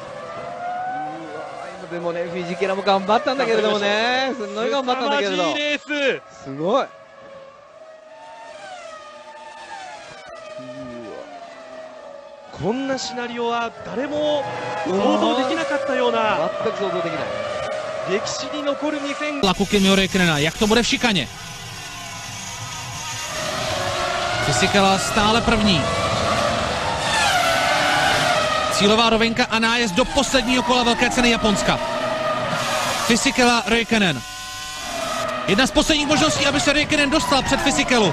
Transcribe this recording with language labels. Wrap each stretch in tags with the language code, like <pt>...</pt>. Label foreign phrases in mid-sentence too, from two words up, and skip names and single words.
<ja>でもね、フィジケラも頑張ったんだけれどもね、すごい頑張ったんだけれど。すごい。こんなシナリオは誰も想像できなかったような。全く想像できない。歴史に残る2000。</ja> <cs>Tlaku Kimiho Räikkönena, jak to bude v šikaně? Fisichella stále první. Cílová rovinka a nájezd do posledního kola velké ceny Japonska. Fisichella Räikkönen. Jedna z posledních možností, aby se Räikkönen dostal před Fisichellu.</cs>